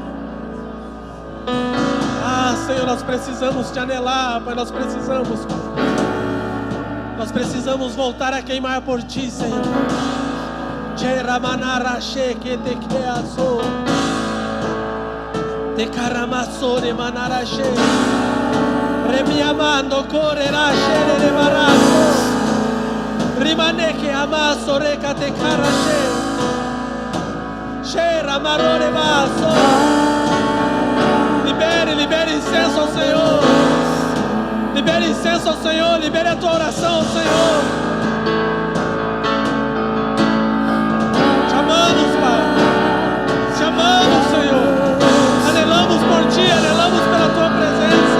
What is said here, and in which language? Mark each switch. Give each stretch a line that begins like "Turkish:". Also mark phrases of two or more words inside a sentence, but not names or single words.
Portuguese: Ah, Senhor, nós precisamos Te anelar, Pai, nós precisamos voltar a queimar por Ti, Senhor. Te caramasore manarashe, remiamando correrashe de barato, rimane che amaso reca te carashe, shera marore basso. Libere incenso ao Senhor. Libere incenso ao Senhor, libere a tua oração ao Senhor. Te amamos, Pai. Te amamos, Senhor. Anelamos por Ti, anelamos pela Tua presença.